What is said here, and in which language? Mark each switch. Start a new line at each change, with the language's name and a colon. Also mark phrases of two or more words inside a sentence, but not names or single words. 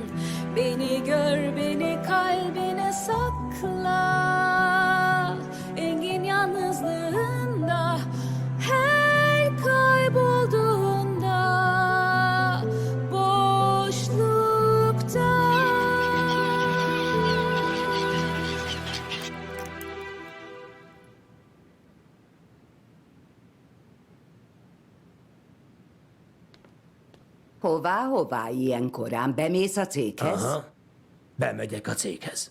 Turkish: Beni gör, beni kalbine sakla, engin yalnızlığında, her kaybolduğunda, boşlukta.
Hungarian: Hová ilyen korán? Bemész a céghez? Aha, bemegyek a céghez.